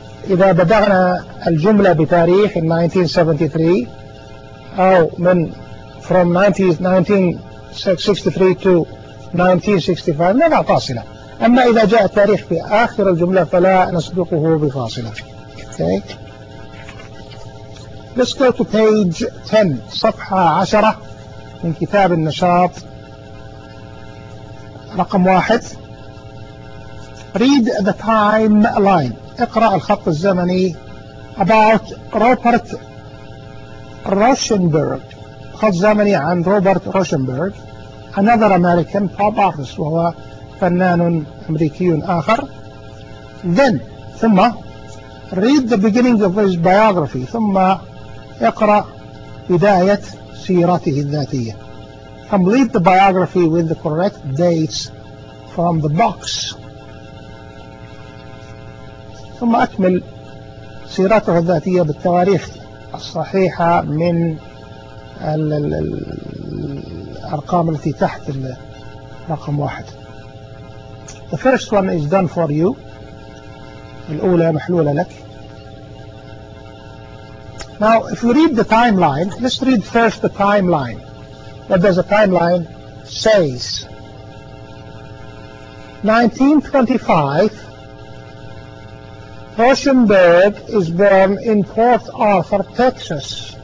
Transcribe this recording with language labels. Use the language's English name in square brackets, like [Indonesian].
[Arabic] إذا بدأنا الجملة بتاريخ 1973 أو من [English] from 1963 to 1965 [Arabic] لا فاصلة. أما إذا جاء التاريخ في آخر الجملة فلا نسبقه بفاصلة. [English] Okay. Let's go to page 10 [Arabic] صفحة 10 من كتاب النشاط رقم 1. [English] Read the timeline. [Arabic] اقرأ الخط الزمني [English] about Robert Rauschenberg. [Arabic] خط زمني عن روبرت روشنبرغ. [English] Another American pop artist. [Arabic] وهو فنان أمريكي آخر. [English] Then, ثم read the beginning of his biography. [Arabic] ثم اقرأ بداية سيرته الذاتية. [English] Complete the biography with the correct dates from the box. [Arabic] ثم أكمل سيرته الذاتية بالتواريخ الصحيحة من الأرقام التي تحت الرقم واحد. [English] The first one is done for you. [Arabic] الأولى محلولة لك. [English] Now if you read the timeline, let's read first the timeline. What does the timeline say? 1925, Rauschenberg is born in Port Arthur, Texas.